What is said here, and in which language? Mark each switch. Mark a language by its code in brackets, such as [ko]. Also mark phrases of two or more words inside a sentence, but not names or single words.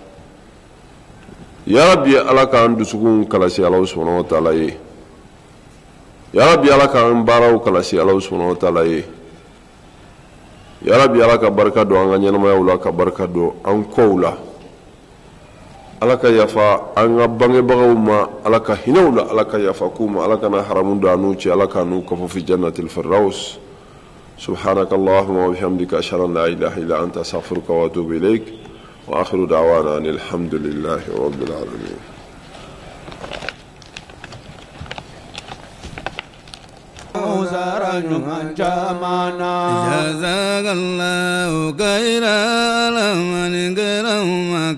[bm] yarabi ala k'an dusukun kalasi ala [ar] سبحانه وتعالى [bm] ye yarabi ala k'an baaraw kalasi ala [ar] سبحانه وتعالى [bm] ye yarabi ala ka barika don an ka ɲɛnamayaw la ka barika don an kɔw la ala ka yafa an ka bangebagaw ma ala ka hinɛw la ala ka yafa k'u ma ala kana haramu don an n'u cɛ ala ka n'u kɔfɛ fi [ar] جنة الفردوس سبحانك اللهم وبحمدك أشهد أن لا إله إلا أنت أستغفرك وأتوب إليك وآخر دعوانا أن الحمد لله رب العالمين. جزاك الله خيرا لمن كرم